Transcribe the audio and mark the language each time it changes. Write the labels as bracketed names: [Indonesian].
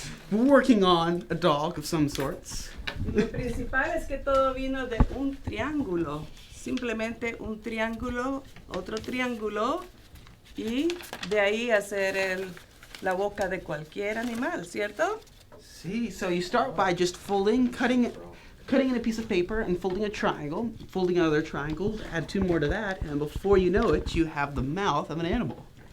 [English] We're working on a dog of some sorts. [Spanish] Lo principal es que todo vino de un triángulo. Simplemente un triángulo, otro triángulo, y de ahí hacer la boca de cualquier animal, ¿cierto? [English] See, so you start by just cutting in a piece of paper and folding a triangle, folding another triangle, add two more to that, and before you know it, you have the mouth of an animal.